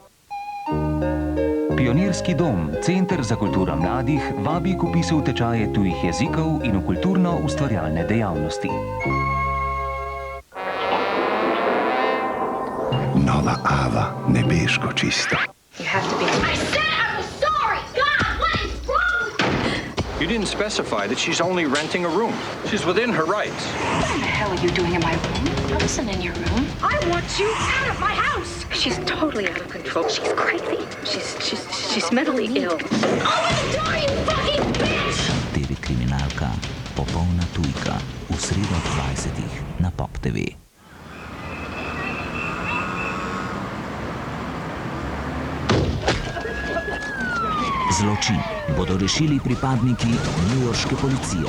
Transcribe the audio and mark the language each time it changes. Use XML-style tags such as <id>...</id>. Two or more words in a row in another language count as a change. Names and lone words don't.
<sl>Pionirski dom, Center za kulturo mladih, vabi k vpisu v tečaje tujih jezikov in v kulturno-ustvarjalne dejavnosti. Nova Ava, nebeško čista.</sl> <en>You didn't specify that she's only renting a room. She's within her rights. What the hell are you doing in my room? I wasn't in your room. I want you out of my house! She's totally out of control. She's crazy. She's mentally ill. Open the door, you fucking bitch!</en> <sl>TV kriminalka, popolna tujka, v sredo 20 na Pop TV. Zločin bodo rešili pripadniki newyorške policije.</sl>